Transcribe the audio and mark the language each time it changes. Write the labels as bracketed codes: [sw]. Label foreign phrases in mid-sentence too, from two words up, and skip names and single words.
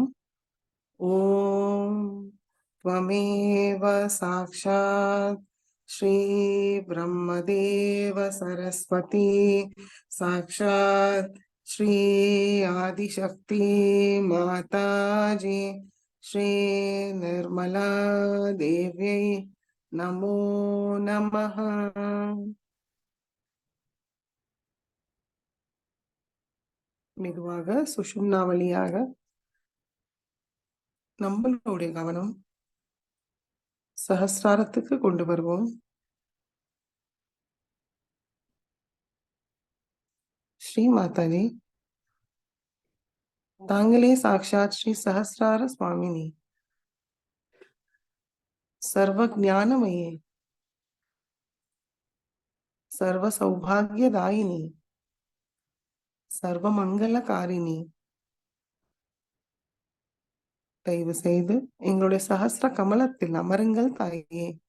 [sa] ஓம் त्वमेव साक्षात् श्री ब्रह्मदेव सरस्वती साक्षात् श्री आदिशक्ति माताजी श्री निर्मला देव्यै नमो नमः. [ta] மெதுவாக சுஷும்னா வழியாக நம்மளுடைய கவனம் சஹஸ்ராரத்துக்கு கொண்டு வருவோம். ஸ்ரீ மாதாஜி, தாங்களே [sa] साक्षात् श्री सहस्रार स्वामिनी सर्व ज्ञानमये सर्व सौभाग्यदायिनी सर्व मङ्गलकारिणी, [ta] தயவு செய்து எங்களுடைய சஹஸ்ர கமலத்தில் அமருங்கள் தாயே.